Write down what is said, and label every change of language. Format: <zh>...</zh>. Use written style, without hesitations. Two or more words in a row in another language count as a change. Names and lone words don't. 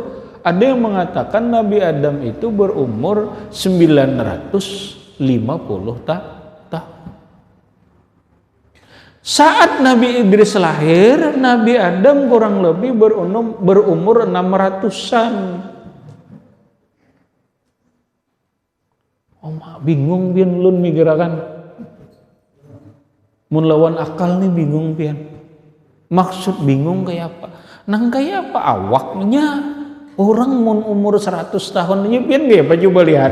<id>Ada yang mengatakan Nabi Adam itu berumur 950 tahun. Saat Nabi Idris lahir, Nabi Adam kurang lebih berumur 600-an.</id> <bjn>Bingung pian ulun mikirakan. Mun lawan akal nih bingung pian. Maksud bingung kayak apa? Nang kayak apa awaknya? Orang mun umur 100 tahun ini pian dia apa coba lihat.</bjn>